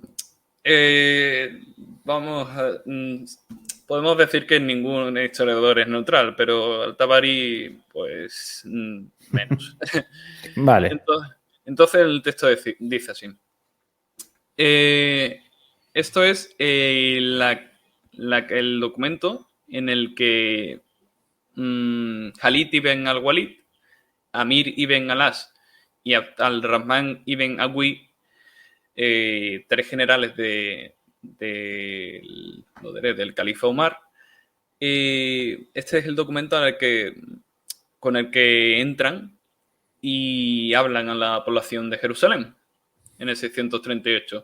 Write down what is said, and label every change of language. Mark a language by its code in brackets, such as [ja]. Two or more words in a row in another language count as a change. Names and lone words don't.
[es] No, Vamos podemos decir que ningún historiador es neutral, pero Al-Tabari, pues, menos. Vale. Entonces el texto dice así. Esto es el documento en el que Khalid ibn al-Walid, Amir ibn al-As y al-Rahman ibn Awi, tres generales del califa Umar. Este es el documento con el que entran y hablan a la población de Jerusalén en el 638.